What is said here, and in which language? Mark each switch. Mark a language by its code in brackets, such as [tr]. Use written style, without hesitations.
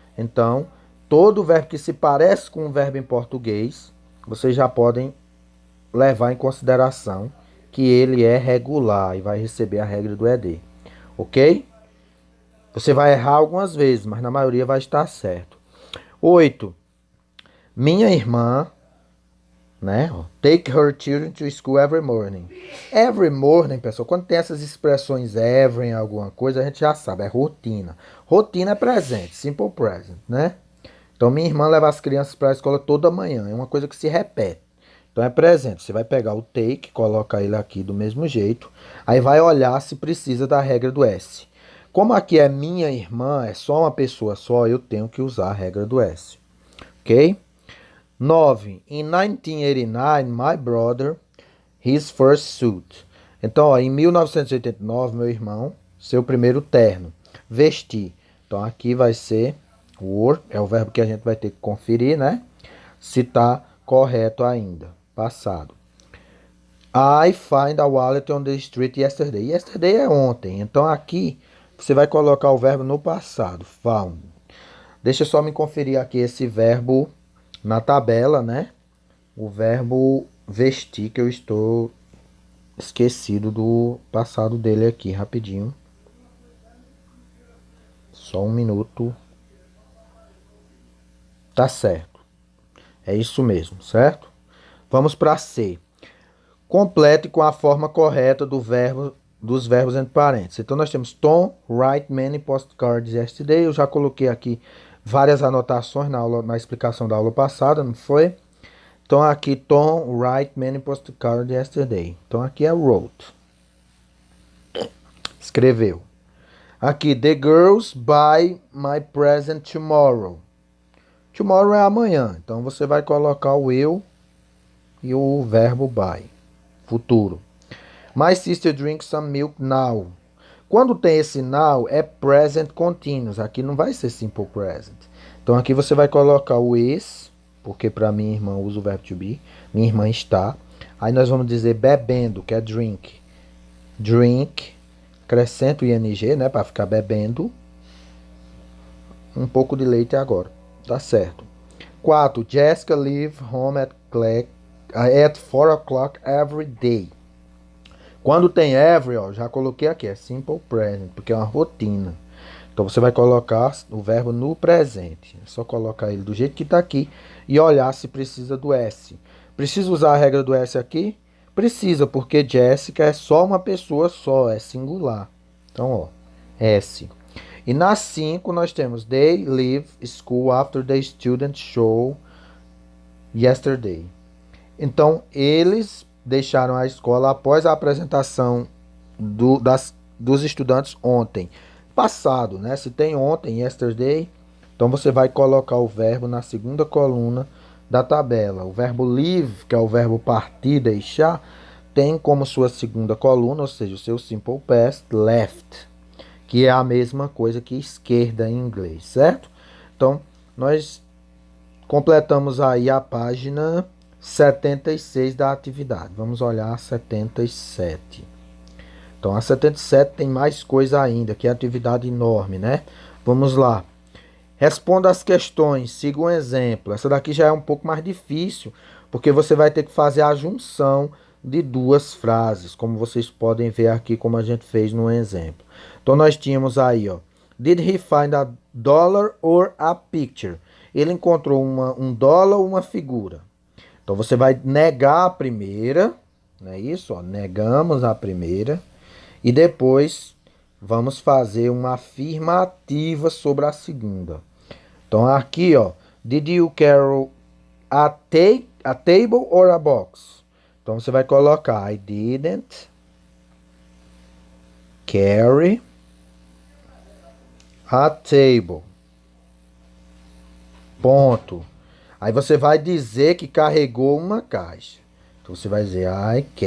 [pt] Então, todo verbo que se parece com um verbo em português, vocês já podem levar em consideração que ele é regular e vai receber a regra do ED, ok? Você vai errar algumas vezes, mas na maioria vai estar certo. 8. Minha irmã, né? [en] Take her children to school every morning. [pt] Every morning, pessoal, quando tem essas expressões every em alguma coisa, a gente já sabe, é rotina. Rotina é presente, simple present, né? Então, minha irmã leva as crianças para a escola toda manhã, é uma coisa que se repete. Então, é presente. Você vai pegar o take, coloca ele aqui do mesmo jeito, aí vai olhar se precisa da regra do S. Como aqui é minha irmã, é só uma pessoa só, eu tenho que usar a regra do S. Ok? 9. [en] In 1989, my brother, his first suit. [pt] Então, ó, em 1989, meu irmão, seu primeiro terno. Vestir. Então, aqui vai ser wore, é o verbo que a gente vai ter que conferir, né? Se tá correto ainda. Passado. [en] I find a wallet on the street yesterday. [pt] Yesterday é ontem. Então, aqui você vai colocar o verbo no passado. Found. Deixa eu só me conferir aqui esse verbo na tabela, né? O verbo vestir, que eu estou esquecido do passado dele aqui, rapidinho. Só um minuto. Tá certo. É isso mesmo, certo? Vamos para C. Complete com a forma correta dos verbos entre parênteses. Então nós temos [en] Tom write many postcards yesterday. [pt] Eu já coloquei aqui várias anotações na explicação da aula passada, não foi? Então aqui [en] Tom write many postcards yesterday. [pt] Então aqui é wrote. Escreveu. Aqui [en] the girls buy my present tomorrow. [pt] Tomorrow é amanhã. Então você vai colocar o eu e o verbo buy. Futuro. [en] My sister drinks some milk now. [pt] Quando tem esse now, é present continuous. Aqui não vai ser simple present. Então aqui você vai colocar o is, porque para minha irmã usa o verbo to be. Minha irmã está. Aí nós vamos dizer bebendo, que é drink. Drink. Acrescento o ing, né? Para ficar bebendo. Um pouco de leite agora. Tá certo. 4. [en] Jessica leave home at 4 o'clock every day. [pt] Quando tem every, ó, já coloquei aqui, é simple present, porque é uma rotina. Então você vai colocar o verbo no presente. É só colocar ele do jeito que está aqui e olhar se precisa do S. Precisa usar a regra do S aqui? Precisa, porque Jessica é só uma pessoa só, é singular. Então, ó, S. E na 5 nós temos [en] they leave school after the student show yesterday. [pt] Então, eles deixaram a escola após a apresentação dos estudantes ontem. Passado, né? Se tem ontem, yesterday, então você vai colocar o verbo na segunda coluna da tabela. O verbo leave, que é o verbo partir, deixar, tem como sua segunda coluna, ou seja, o seu simple past, left, que é a mesma coisa que esquerda em inglês, certo? Então, nós completamos aí a página 76 da atividade. Vamos olhar a 77. Então, a 77 tem mais coisa ainda, que é atividade enorme, né? Vamos lá. Responda as questões, siga um exemplo. Essa daqui já é um pouco mais difícil, porque você vai ter que fazer a junção de duas frases, como vocês podem ver aqui, como a gente fez no exemplo. Então, nós tínhamos aí, ó. [en] Did he find a dollar or a picture? [pt] Ele encontrou um dólar ou uma figura? Então, você vai negar a primeira, não é isso? Ó, negamos a primeira. E depois vamos fazer uma afirmativa sobre a segunda. Então, aqui, ó. [en] Did you carry a table or a box? [pt] Então, você vai colocar [en] I didn't carry a table. [pt] Ponto. Aí você vai dizer que carregou uma caixa. Então você vai dizer I